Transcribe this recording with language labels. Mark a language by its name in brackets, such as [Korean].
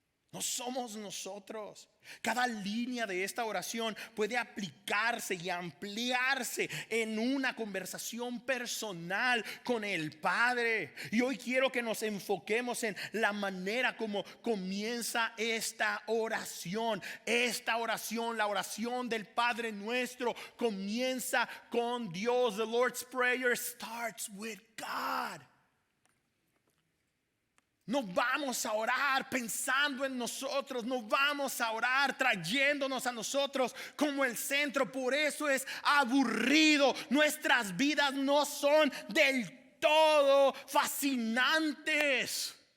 [Spanish] No somos nosotros. Cada línea de esta oración puede aplicarse y ampliarse en una conversación personal con el Padre. Y hoy quiero que nos enfoquemos en la manera como comienza esta oración. Esta oración, la oración del Padre Nuestro, comienza con Dios. [English] The Lord's Prayer starts with God. [Spanish] No vamos a orar pensando en nosotros, no vamos a orar trayéndonos a nosotros como el centro. Por eso es aburrido. Nuestras vidas no son del todo fascinantes.